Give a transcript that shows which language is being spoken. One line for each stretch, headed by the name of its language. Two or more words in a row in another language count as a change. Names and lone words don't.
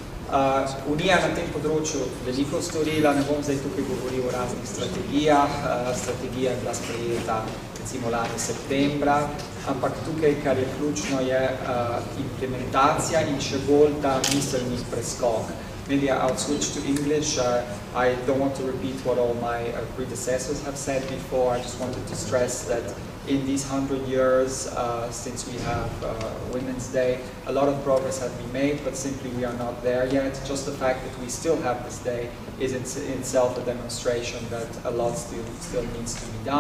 Slovenian: Unija na tem področju veliko storila, ne bom zdaj tukaj govoril o raznih strategijah. Strategija je bila sprejeta recimo lani septembra, ampak tukaj, kar je ključno, je implementacija in še bolj ta miselni preskok.
English: Maybe I'll switch to English. I don't want to repeat what all my predecessors have said before. I just wanted to stress that in these 100 years since we have Women's Day, a lot of progress has been made, but simply we are not there yet. Just the fact that we still have this day is in itself a demonstration that a lot still needs to be done.